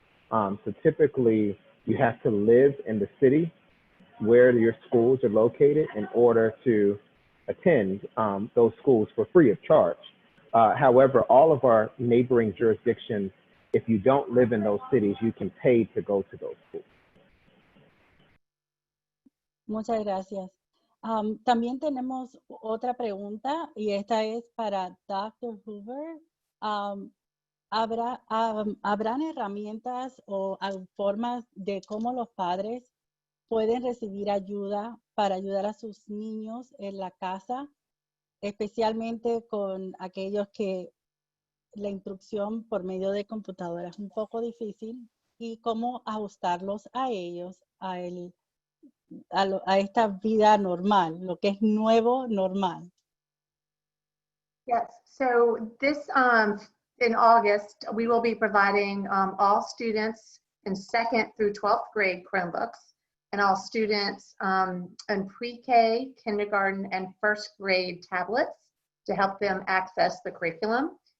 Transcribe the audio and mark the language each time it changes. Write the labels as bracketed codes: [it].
[en] So typically, you have to live in the city where your schools are located in order to attend those schools for free of charge. However, all of our neighboring jurisdictions, if you don't live in those cities, you can pay to go to those schools. [es] Muchas gracias. También tenemos otra pregunta y esta es para Dr. Hoover. ¿Habrán herramientas o formas de cómo los padres pueden recibir ayuda para ayudar a sus niños en la casa, especialmente con aquellos que la instrucción por medio de computadora es un poco difícil, y cómo ajustarlos a ellos a esta vida normal, lo que es nuevo normal? [en] Yes, so this, in August, we will be providing all students in 2nd through 12th grade Chromebooks, and all students in pre-K, kindergarten, and 1st grade tablets to help them access the curriculum.